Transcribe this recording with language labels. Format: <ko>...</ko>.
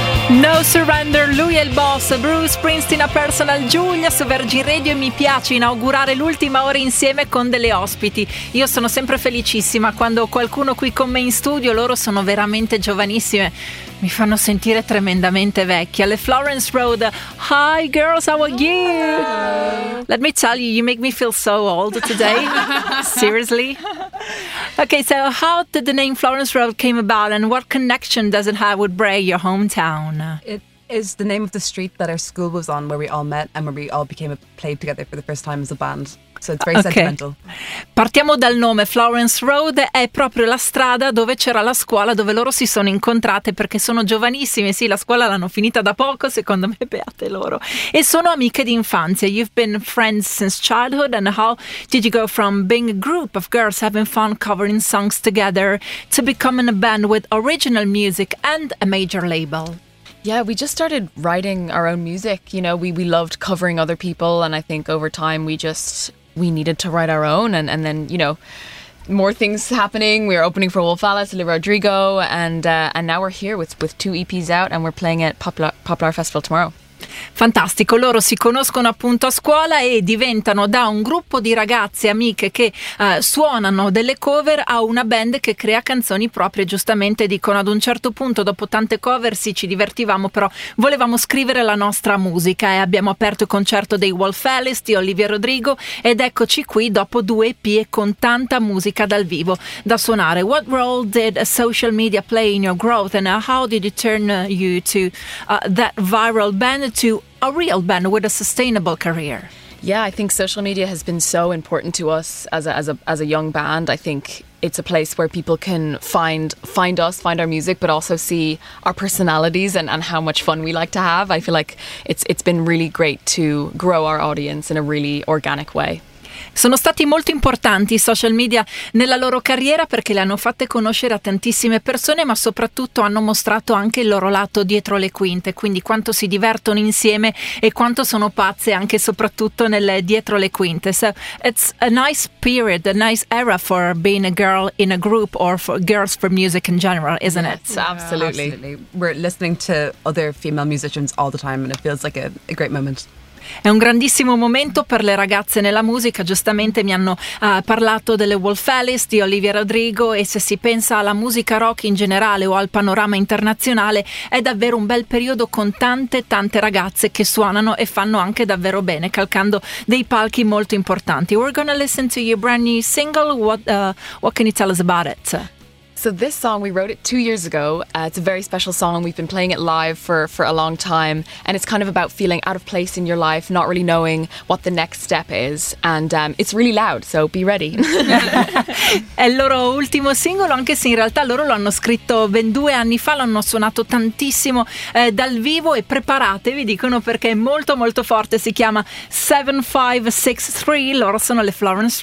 <it>No Surrender, lui è il boss, Bruce Springsteen a Personal Giulia su Virgin Radio, e mi piace inaugurare l'ultima ora insieme con delle ospiti. Io sono sempre felicissima quando qualcuno qui con me in studio, loro sono veramente giovanissime, mi fanno sentire tremendamente vecchia.</it> <en>Le Florence Road, hi girls, how are you? Let me tell you, you make me feel so old today, seriously. Okay, so how did the name Florence Road came about, and what connection does it have with Bray, your hometown? It is the name of the street that our school was on, where we all met and where we all became played together for the first time as a band. So it's very sentimental.</en> <it>Partiamo dal nome. Florence Road è proprio la strada dove c'era la scuola, dove loro si sono incontrate, perché sono giovanissime. Sì, la scuola l'hanno finita da poco, secondo me, beate loro. E sono amiche di infanzia.</it> <en>You've been friends since childhood. And how did you go from being a group of girls having fun covering songs together to becoming a band with original music and a major label? Yeah, we just started writing our own music. You know, we loved covering other people, and I think over time we needed to write our own, and then, you know, more things happening. We were opening for Wolf Alice, Olivia Rodrigo, and now we're here with two EPs out, and we're playing at Poplar Festival tomorrow.</en> <it>Fantastico, loro si conoscono appunto a scuola e diventano da un gruppo di ragazze amiche che suonano delle cover a una band che crea canzoni proprie. Giustamente dicono, ad un certo punto, dopo tante cover, sì, ci divertivamo, però volevamo scrivere la nostra musica, e abbiamo aperto il concerto dei Wolf Alice, di Olivia Rodrigo, ed eccoci qui dopo due EP e con tanta musica dal vivo da suonare.</it> <en>What role did social media play in your growth, and how did it turn you to that viral band to a real band with a sustainable career? Yeah, I think social media has been so important to us as a young band. I think it's a place where people can find us, find our music, but also see our personalities and how much fun we like to have. I feel like it's been really great to grow our audience in a really organic way.</en> <it>Sono stati molto importanti i social media nella loro carriera, perché le hanno fatte conoscere a tantissime persone, ma soprattutto hanno mostrato anche il loro lato dietro le quinte, quindi quanto si divertono insieme e quanto sono pazze anche soprattutto nelle dietro le quinte.</it> <en>So it's a nice period, a nice era for being a girl in a group, or for girls for music in general, isn't it? Yeah, absolutely. We're listening to other female musicians all the time, and it feels like a great moment.</en> <it>È un grandissimo momento per le ragazze nella musica. Giustamente mi hanno parlato delle Wolf Alice, di Olivia Rodrigo, e se si pensa alla musica rock in generale o al panorama internazionale, è davvero un bel periodo con tante tante ragazze che suonano e fanno anche davvero bene, calcando dei palchi molto importanti.</it> <en>We're gonna listen to your brand new single. What can you tell us about it? So this song, we wrote it 2 years ago. It's a very special song. We've been playing it live for a long time. And it's kind of about feeling out of place in your life, not really knowing what the next step is. And it's really loud, so be ready.</en> <it>È il loro ultimo singolo, anche se in realtà loro lo hanno scritto 22 anni fa, l'hanno suonato tantissimo dal vivo, e preparatevi, dicono, perché è molto molto forte. Si chiama 7563. Loro sono le Florence Road.</it>